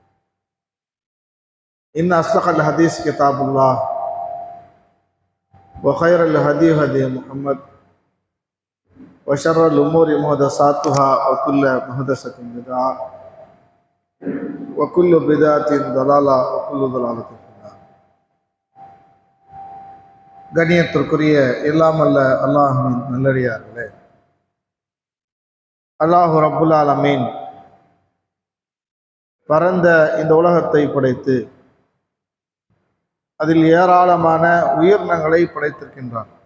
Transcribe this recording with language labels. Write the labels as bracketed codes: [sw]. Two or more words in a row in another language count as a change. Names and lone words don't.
[ar] إن أصدق الحديث كتاب الله وخير الهدي هدي محمد وشر الأمور محدثاتها وكل محدثة بدعة وكل بدعة ضلالة وكل ضلالة في النار. [ta] கண்ணியத்திற்குரிய எல்லாம் அல்ல அல்லாஹ்வின் நல்லடியார்களே, [ar] الله رب العالمين [ta] பரந்த இந்த உலகத்தை படைத்து அதில் ஏராளமான உயிரினங்களை படைத்திருக்கின்றான்.